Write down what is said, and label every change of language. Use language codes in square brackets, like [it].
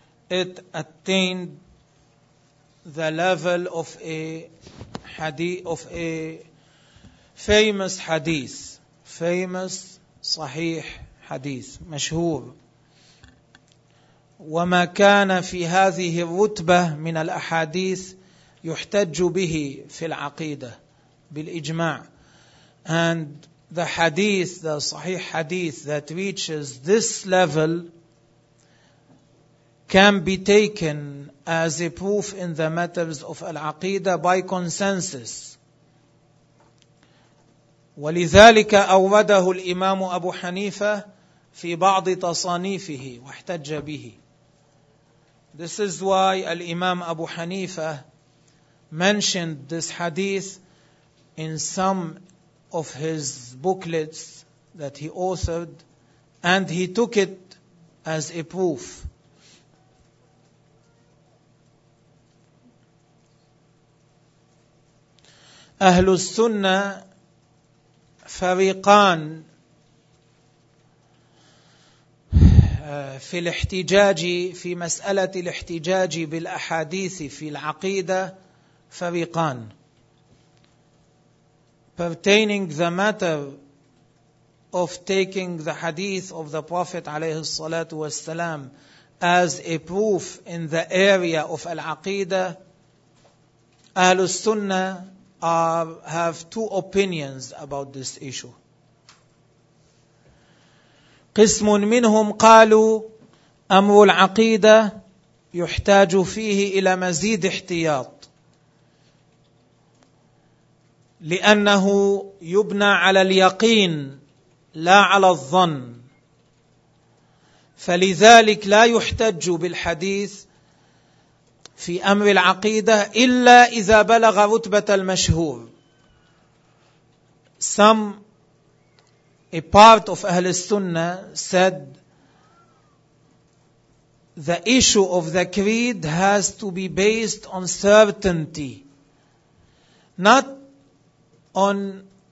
[en] It attained the level of a hadith, of a famous hadith. Famous [ar] صحيح حديث مشهور. وما كان في هذه الرتبة من الأحاديث يحتج به في العقيدة بالإجماع. [en] And the hadith, the صحيح hadith that reaches this level can be taken as a proof in the matters of al-aqidah by consensus. [ar] ولذلك أورده الإمام أبو حنيفة في بعض تصانيفه واحتج به. [en] This is why الإمام أبو حنيفة mentioned this hadith in some of his booklets that he authored, and he took it as a proof. [ar] أهل السنة فريقان في الاحتجاج في مسألة الاحتجاج بالأحاديث في العقيدة فريقان. [en] Pertaining the matter of taking the hadith of the Prophet [ar] عليه الصلاة والسلام [en] as a proof in the area of al-aqidah, أهل السنة have two opinions about this issue. [ar] قسم منهم قالوا أمر العقيدة يحتاج فيه إلى مزيد احتياط لأنه يبنى على اليقين لا على الظن، فلذلك لا يحتج بالحديث في أمر العقيدة إلا إذا بلغ رتبة المشهور. [en] Some, a part of أهل السنة said the issue of the creed has to be based on certainty, not on